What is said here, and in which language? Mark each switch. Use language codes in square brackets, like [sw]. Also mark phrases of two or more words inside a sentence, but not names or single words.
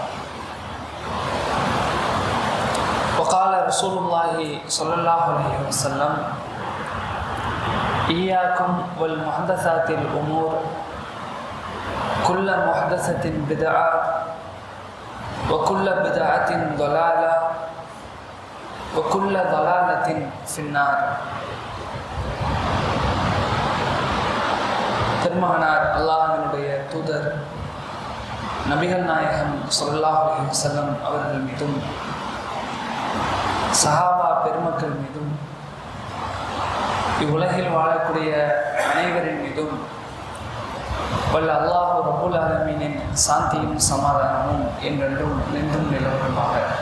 [ar] وقال رسول الله صلى الله عليه وسلم: إياكم والمحدثات الأمور كل محدثة بدعة وكل بدعة ضلالة وكل ضلالة في النار. [ta] பெருமானார் அல்லாஹ்வினுடைய தூதர் நபிகள் நாயகம் [ar] صلى الله عليه وسلم [ta] அவர்கள் மீதும் சஹாபா பெருமக்கள் மீதும் இவ்வுலகில் வாழக்கூடிய அனைவரின் மீதும் வல்ல அல்லாஹ் [ar] رب العالمين [ta] சாந்தியும் சமாதானமும் என்றென்றும் நின்றும் நிலவரமாக.